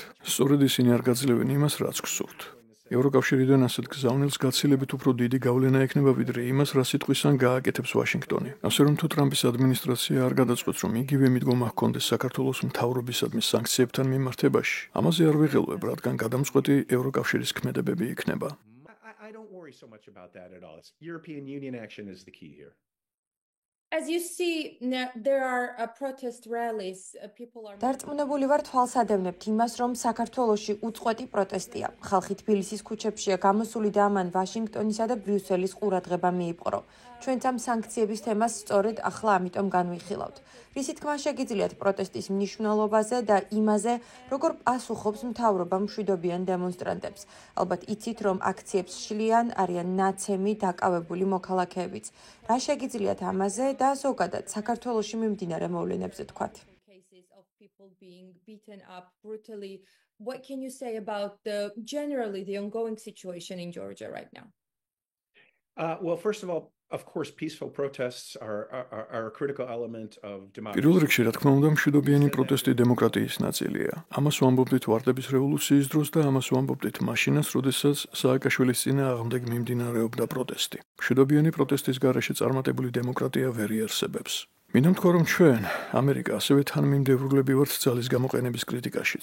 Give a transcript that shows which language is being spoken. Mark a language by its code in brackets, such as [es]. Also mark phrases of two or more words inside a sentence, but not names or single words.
[ka] სწორედ ისინი არ გაძლევენ იმას, რაც გსურთ. ევროკავშირიდან ასეთ გზავნილს გაცილებით უფრო დიდი გავლენა ექნება, ვიდრე იმას, რა სიტყვისგან გააკეთებს ვაშინგტონი. ასე რომ თუ ტრამპის ადმინისტრაცია არ გადაწყვეტს, რომ იგივე მიდგომა ჰქონდეს საქართველოს მთავრობისადმი სანქციებთან მიმართებაში, ამაზე არ ვიღელვებ, რადგან გადამწყვეტი ევროკავშირის ქმედებები იქნება. [en] I don't worry so much about that at all. European Union action is the key here. As you see, there are protest rallies. People are. [ka] დარწმუნებული ვარ თვალსადევნებთ იმას, რომ საქართველოში უწყვეტი პროტესტია. ხალხი თბილისის ქუჩებშია გამოსული და ამან ვაშინგტონისა და ბრიუსელის ყურადღება მიიპყრო. ჩვენც ამ სანქციების თემას სწორედ ახლა ამიტომ განვიხილავთ. რისი თქმა შეგიძლიათ პროტესტის მნიშვნელობაზე და იმაზე, როგორ პასუხობს მთავრობა მშვიდობიან დემონსტრანტებს. ალბათ იცით, რომ აქციებს შლიან არიან ნაცემი დაკავებული მოქალაქეებიც. რა შეგიძლიათ ამაზე და ზოგადად საქართველოში მიმდინარე მოვლენებზე თქვათ? [en] Cases of people being beaten up brutally. What can you say about generally the ongoing situation in Georgia right now? Well, first of all, of course, peaceful protests are a critical element of democracy. [ka] პირველ რიგში, რა თქმა უნდა, მშვიდობიანი პროტესტი დემოკრატიის ნაწილია. ამას ვამბობდით ვარდების რევოლუციის დროს და ამას ვამბობდით მაშინაც, როდესაც სააკაშვილის წინააღმდეგ მიმდინარეობდა პროტესტი. მშვიდობიანი პროტესტის გარეშე წარმატებული დემოკრატია ვერ იარსებებს. მინდა თქვა, რომ ჩვენ, ამერიკა, ასევე თანმიმდევრულები ვართ ძალის გამოყენების კრიტიკაშიც.